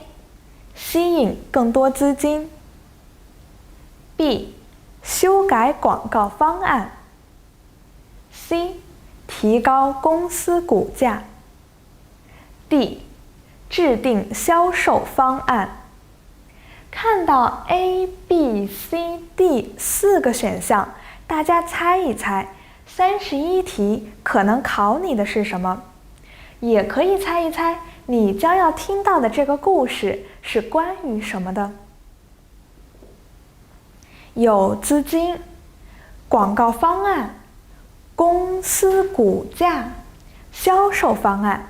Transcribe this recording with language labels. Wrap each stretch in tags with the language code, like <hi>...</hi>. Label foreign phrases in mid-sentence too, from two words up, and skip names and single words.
<zh>吸引更多資金。B. 修改廣告方案。C. 提高公司股價。D. 制定銷售方案。看到 A、B、C、D 4個選項，大家猜一猜，31題可能考你的是什麼？也可以猜一猜，你将要聽到的這個故事是關於什麼的？有資金、廣告方案、公司股價、銷售方案。</zh>